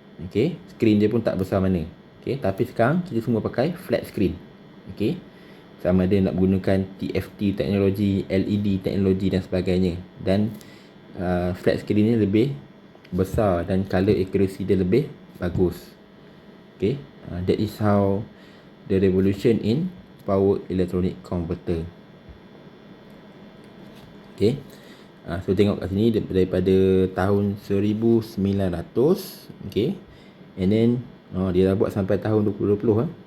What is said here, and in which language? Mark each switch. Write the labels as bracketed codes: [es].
[ms] Okay, skrin dia pun tak besar mana. Okay, tapi sekarang kita semua pakai flat screen. Okay, sama ada nak gunakan TFT teknologi, LED teknologi dan sebagainya. Dan flat screen ni lebih besar dan color accuracy dia lebih bagus. [en] Okay, that is how the revolution in power electronic converter. [ms] Okay, so tengok kat sini daripada tahun 1900. Okay, [en] and then [ms] dia dah buat sampai tahun 2020.